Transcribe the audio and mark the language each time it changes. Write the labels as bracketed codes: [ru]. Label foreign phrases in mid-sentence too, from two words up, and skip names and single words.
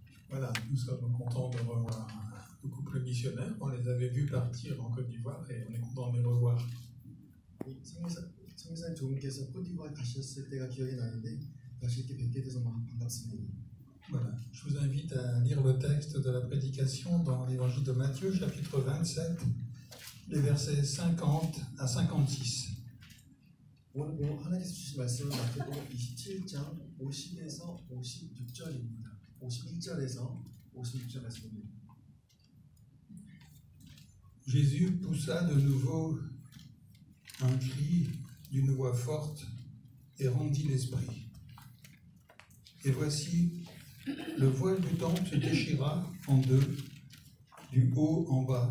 [fr] Voilà, nous sommes contents de revoir le couple missionnaire. On les avait vus partir en Côte d'Ivoire et on est content de les revoir. [ko] 성교사님 두 분께서 코트디부아르 가셨을 때가 기억이 나는데 다시 이렇게 뵙게 돼서 반갑습니다. [fr] Voilà, je vous invite à lire le texte de la prédication dans l'évangile de Matthieu, chapitre 27, les versets 50 à 56. [ko] 오늘 하나님께서 주신 말씀은 마태복음 27장 50에서 56절입니다. 51절에서 56절 말씀입니다. [fr] Jésus poussa de nouveau un cri d'une voix forte et rendit l'esprit. Et voici, le voile du temple se déchira en deux, du haut en bas.